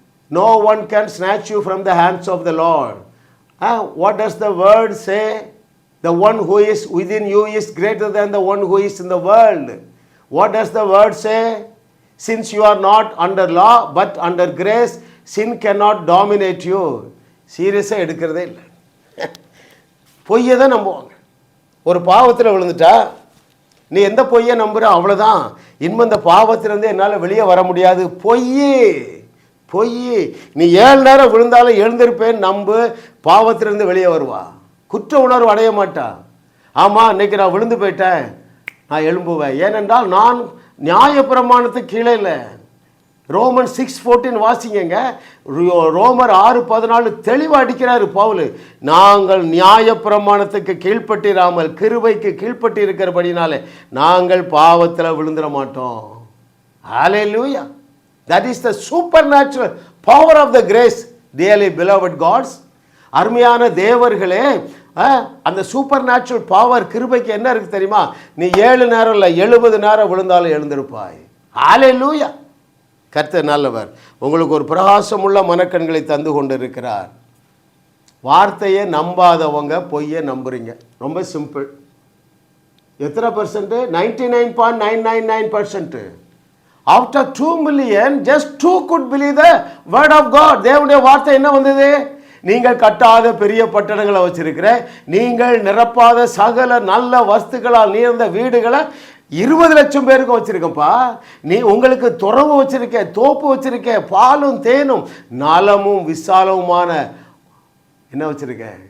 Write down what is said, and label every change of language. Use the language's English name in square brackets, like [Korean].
[English] No one can snatch you from the hands of the Lord. What does the word say? The one who is within you is greater than the one who is in the world. What does the word say? Since you are not under law but under grace, sin cannot dominate you. [Tamil] சீரியஸாக எடுக்கிறதே இல்லை. பொய்யை தான் நம்புவாங்க. ஒரு பாவத்தில் விழுந்துட்டா நீ எந்த பொய்யை நம்புற அவ்வளோதான், இனிமே இந்த பாவத்திலேருந்து என்னால் வெளியே வர முடியாது. பொய். நீ 7 நேரம் விழுந்தாலும் எழுந்திருப்பேன் நம்பு, பாவத்திலிருந்து வெளியே வருவா. குற்ற உணர்வு அடைய மாட்டா. ஆமாம், இன்னைக்கு நான் விழுந்து போயிட்டேன், நான் எழும்புவேன். ஏனென்றால் நான் நியாயப்பிரமாணத்துக்கு கீழே இல்லை. ரோமன் 6:14 வாசிங்க. ரோமர் 6:14 தெளிவாக அடிக்கிறாரு பவுல். நாங்கள் நியாயப்பிரமாணத்துக்கு கீழ்ப்பட்டிராமல் கிருபைக்கு கீழ்ப்பட்டு இருக்கிறபடினாலே நாங்கள் பாவத்தில் விழுந்துட மாட்டோம். ஹல்லேலூயா. [English] That is the supernatural power of the grace, dearly beloved gods. [Tamil] அருமையான தேவர்களே, அந்த சூப்பர் நேச்சுரல் பவர் கிருபைக்கு என்ன இருக்கு தெரியுமா? நீ 7 நேரம் இல்லை 70 நேரம் விழுந்தாலும் எழுந்திருப்பாய். ஹல்லேலூயா. கர்த்தர் நல்லவர். உங்களுக்கு ஒரு பிரகாசமுள்ள மனக்கண்களை தந்து கொண்டு இருக்கிறார். வார்த்தையை நம்பாதவங்க பொய்யை நம்புறீங்க. ரொம்ப சிம்பிள். எத்தனை percent? 99.999%. [English] After 2 million, just 2 could believe the word of God. [Tamil] தேவனுடைய வார்த்தை என்ன வந்தது? நீங்கள் கட்டாத பெரிய பட்டணங்களை வச்சிருக்கிற, நீங்கள் நிரப்பாத சகல நல்ல வஸ்துக்களால் நீர்ந்த வீடுகளை 20 லட்சம் பேருக்கு வச்சிருக்கப்பா. நீ உங்களுக்கு துறவு வச்சிருக்க, தோப்பு வச்சிருக்க, பாலும் தேனும் நலமும் விசாலமுமான என்ன வச்சிருக்க?